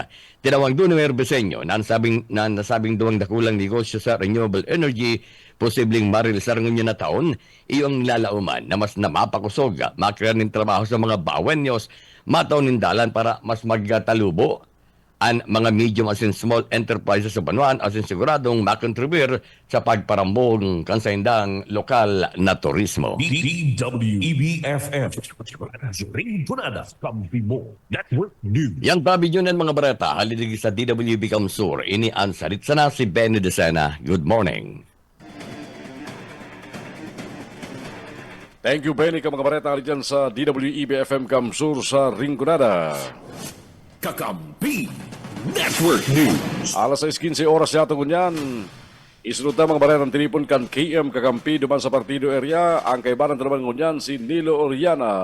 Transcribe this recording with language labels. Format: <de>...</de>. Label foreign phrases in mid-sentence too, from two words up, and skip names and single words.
<bik>Tinawag doon ni Mayor Besenyo na nasabing duwang dakulang negosyo sa renewable energy, posibleng marilisar ngunyan na taon, iyong lalauman na mas namapakusog, makakaya ng trabaho sa mga bawenyos, mataw nindalan para mas magtalubo ang mga medium as in</bik> <en>small enterprises</en> <bik>sa Banwaan as in siguradong makontribute sa pagparambong kansayandang lokal na turismo. DWEBFM Rinconada, Kampi Mo Network News. Yang pabidyonan mga bareta, halilig sa DWB Kamsur, ini ang sarit sana si Benny Decena.</bik> <en>Good morning. Thank you,</en> <bik>Benny, ka mga bareta dyan sa DWEBFM Kamsur sa Rinconada. Kakampi Network News. Alas 6:15 oras yato kunyan. Isunod na mga baretang tinipon kan KM Kakampi duman sa partido area. Ang kaibanan naman kunyan si Nilo Oriana.</bik>